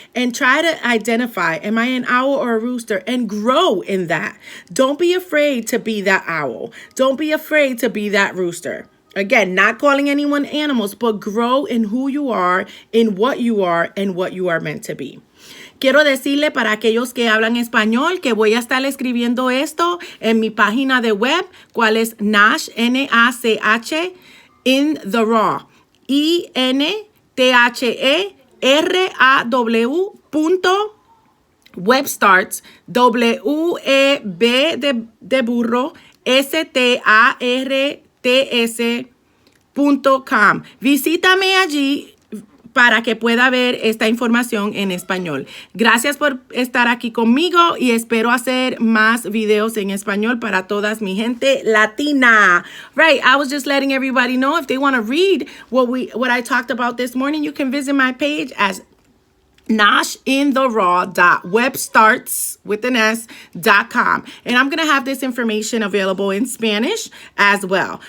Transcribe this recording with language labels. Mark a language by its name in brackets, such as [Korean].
[English] And try to identify, am I an owl or a rooster? And grow in that. Don't be afraid to be that owl. Don't be afraid to be that rooster. Again, not calling anyone animals, but grow in who you are, in what you are, and what you are meant to be. [Spanish] Quiero decirle para aquellos que hablan español que voy a estar escribiendo esto en mi página de web, cuál es Nash, N-A-C-H, In the Raw, INTHERAW.webstarts, W-E-B de burro, S-T-A-R-T-S.com. Visítame allí para que pueda ver esta información en español. Gracias por estar aquí conmigo y espero hacer más videos en español para todas mi gente latina. [English] Right, I was just letting everybody know if they want to read what I talked about this morning, you can visit my page as noshintheraw.webstarts.com. And I'm going to have this information available in Spanish as well.